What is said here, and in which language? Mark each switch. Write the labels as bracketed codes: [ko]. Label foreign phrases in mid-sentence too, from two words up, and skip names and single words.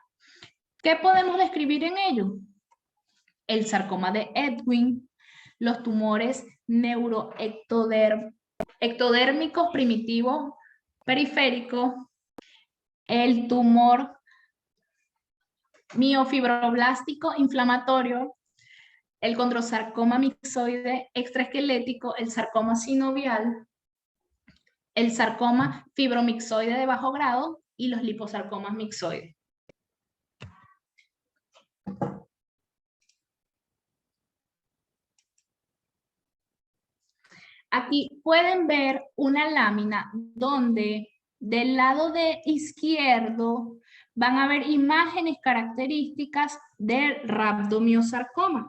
[es] ¿Qué podemos describir en ello? El sarcoma de Ewing, los tumores neuroectodérmicos primitivos periféricos, el tumor miofibroblástico inflamatorio, el condrosarcoma mixoide extraesquelético, el sarcoma sinovial, el sarcoma fibromixoide de bajo grado y los liposarcomas mixoides. Aquí pueden ver una lámina donde del lado izquierdo van a ver imágenes características del rhabdomiosarcoma.